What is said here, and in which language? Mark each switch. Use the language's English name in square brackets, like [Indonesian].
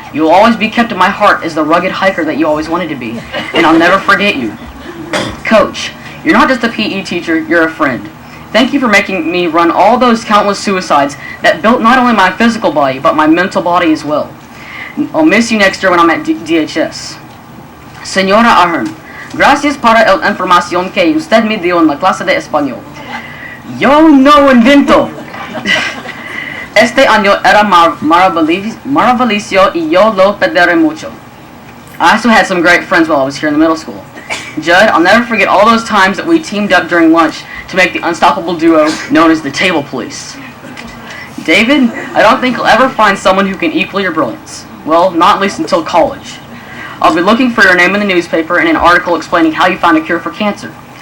[English] You'll always be kept in my heart as the rugged hiker that you always wanted to be, and I'll never forget you. Coach, you're not just a PE teacher, you're a friend. Thank you for making me run all those countless suicides that built not only my physical body, but my mental body as well. I'll miss you next year when I'm at DHS. [Spanish] Señora Ahern, gracias para la información que usted me dio en la clase de español. Yo no invento. Este año era maravilloso y yo lo perderé mucho. [English] I also had some great friends while I was here in the middle school. Judd, I'll never forget all those times that we teamed up during lunch to make the unstoppable duo known as the Table Police. David, I don't think you'll ever find someone who can equal your brilliance. Well, not at least until college. I'll be looking for your name in the newspaper and an article explaining how you found a cure for cancer.